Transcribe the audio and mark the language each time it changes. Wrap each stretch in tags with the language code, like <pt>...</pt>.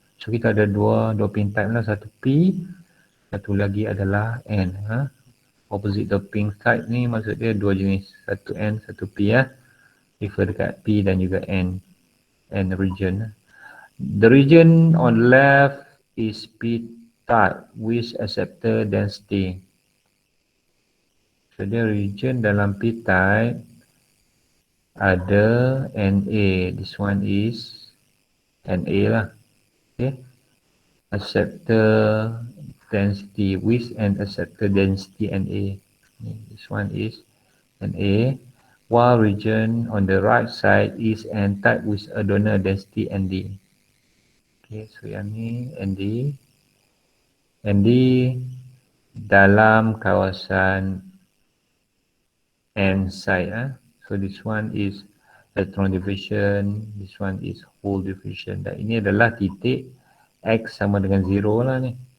<ms>So kita ada dua doping type lah, satu P, satu lagi adalah N. Opposite doping type ni maksud dia dua jenis, satu N, satu P ya. Refer dekat P dan juga N region.</ms> <en>The region on left is P type with acceptor density.</en> <ms>So dia region dalam P type ada Na.</ms> <en>This one is Na lah. Okay. Acceptor density with and acceptor density Na. This one is Na. While region on the right side is N type with a donor density Nd.</en> <ms>Okay, so yang ni Nd. Nd dalam kawasan N side.</ms> <en>So this one is electron diffusion, this one is hole diffusion.</en> <ms>Dan ini adalah titik X sama dengan 0 lah ni.</ms>